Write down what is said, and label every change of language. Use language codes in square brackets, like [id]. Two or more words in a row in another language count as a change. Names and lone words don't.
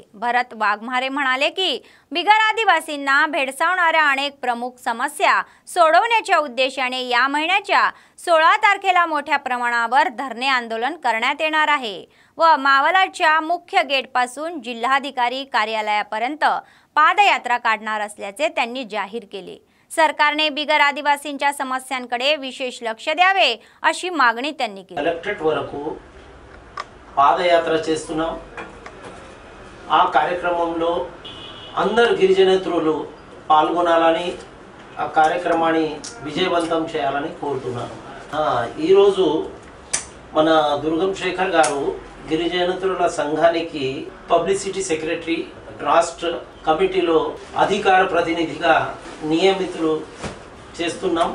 [mr] भरत वाघमारे म्हणाले की बिगर आदिवासींना भेडसावणाऱ्या अनेक प्रमुख समस्या सोडवण्याच्या उद्देशाने या महिन्याच्या 16 तारखेला मोठ्या प्रमाणावर धरणे आंदोलन करण्यात येणार आहे व मावलाच्या मुख्य गेटपासून जिल्हाधिकारी कार्यालयापर्यंत पादयात्रा काढणार असल्याचे त्यांनी जाहीर केले। सरकारने बिगर आदिवासींच्या समस्यांकडे विशेष लक्ष द्यावे अशी मागणी त्यांनी केली। [te] కలెక్టరేట్ వరకు పాదయాత్ర చేస్తున్నాం। ఆ కార్యక్రమంలో అందరు గిరిజనేతరులు పాల్గొనాలని ఆ కార్యక్రమాన్ని విజయవంతం చేయాలని కోరుతున్నాను। ఈ రోజు మన దుర్గం శేఖర్ గారు గిరిజనేతరుల సంఘానికి [en] publicity secretary [te] రాష్ట్ర కమిటీలో అధికార ప్రతినిధిగా నియమితులు చేస్తున్నాం।